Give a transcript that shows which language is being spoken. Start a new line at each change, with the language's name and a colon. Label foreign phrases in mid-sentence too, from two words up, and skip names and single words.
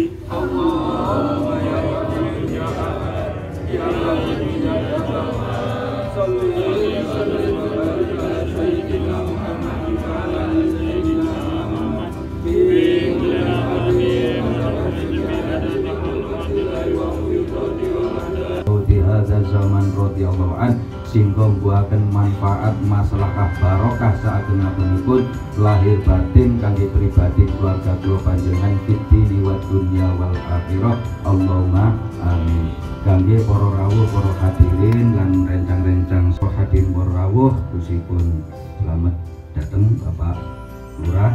Arabic: اللهم يا واحد يا أحد يا واجد يا جواد صل و سلم على سيدنا محمد و على سيدنا محمد في كل وقت و نفس ب عدد معلومات الله و هدات عادات. هذا زمان رضي الله عن
Javanese: singgo mbuaken manfaat maslahah barokah saageng-agengipun lahir batin kangge pribadi keluarga kula panjenengan
Arabic: فتني و دنيا والآخرة. اللهم آمين.
Javanese: Kangge para rawuh, para hadirin lan rencang-rencang hadirin para rawuh kusipun
Indonesian: selamat datang
Javanese: Bapak Lurah.